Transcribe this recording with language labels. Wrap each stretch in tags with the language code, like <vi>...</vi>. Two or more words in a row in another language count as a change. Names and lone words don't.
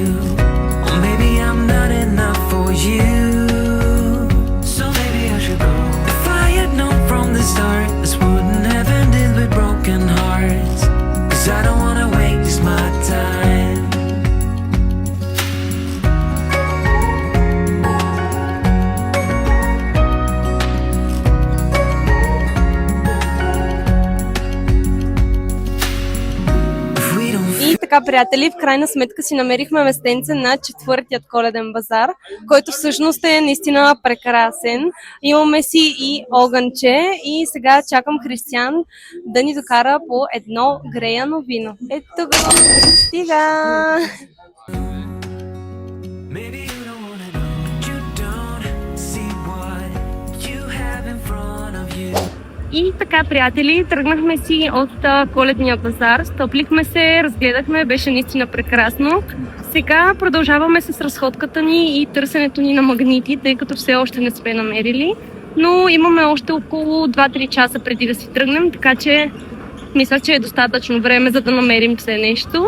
<en>Or maybe I'm not enough for you. So maybe I should go. If I had known from the start, this wouldn't have ended with broken hearts. 'Cause I don't wanna waste my time.</en> <bg>И така, приятели, в крайна сметка си намерихме местенце на 4-тият коледен базар, който всъщност е наистина прекрасен. Имаме си и огънче и сега чакам Християн да ни докара по едно греяно вино. Ето го! Стига!</bg> <en>Maybe you don't wanna know, but you don't see what you have in front of you.</en> <bg>И така, приятели, тръгнахме си от коледния базар, стоплихме се, разгледахме, беше наистина прекрасно. Сега продължаваме с разходката ни и търсенето ни на магнити, тъй като все още не сме намерили, но имаме още около 2-3 часа преди да си тръгнем, така че мисля, че е достатъчно време, за да намерим все нещо.</bg>